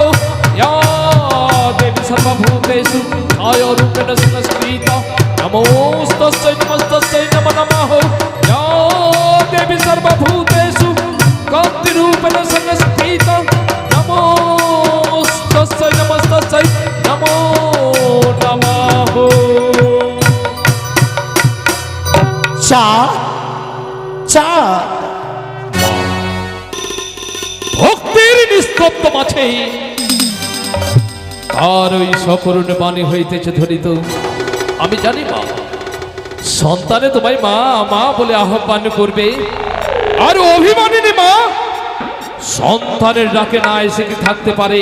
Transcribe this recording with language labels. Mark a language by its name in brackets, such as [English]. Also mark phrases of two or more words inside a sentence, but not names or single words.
[Sanskrit] या देवी सर्वभूतेषु छायारूपेण संस्थिता नमोस्तस्यै नमस्तस्यै नमो नमः। या देवी सर्वभूतेषु कान्तिरूपेण संस्थिता नमोस्तस्यै नमस्तस्यै नमो नमः। [Bangla] চাঁদ চাঁদ ভক্তির নিস্তব্ধ মাঝে আর ওই সকরুণ বাণী হইতেছে ধরিত। আমি জানি মা, সন্তানে তোমায় মা মা বলে আহ্বান করবে, আর অভিমানিনী মা সন্তানের ডাকে না এসে কি থাকতে পারে?